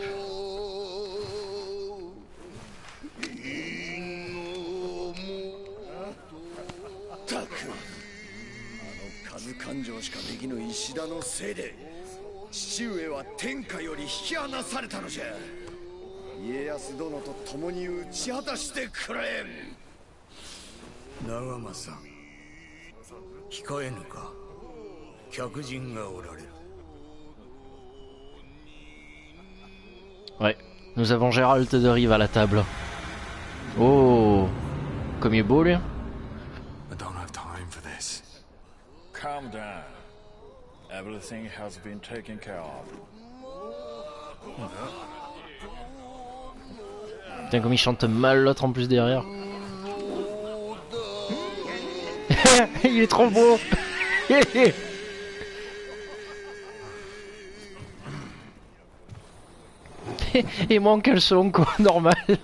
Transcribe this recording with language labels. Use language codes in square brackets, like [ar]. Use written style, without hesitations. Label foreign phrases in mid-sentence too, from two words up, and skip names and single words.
[ja] 感情しかできぬ石田のせいで父上は天下より引き離されたのじゃ。家康殿と共に打ち果たしてくれ。長政控えぬか。客人がおられる。 [fr] Ouais, nous avons Gérald de Rive à la table. Oh, comme il est beau lui. [en] I don't have time for this. Calm down. Everything has been taken care of. [fr] Putain, comme il chante mal l'autre en plus derrière. Il est trop beau. Et moi en caleçon quoi, normal.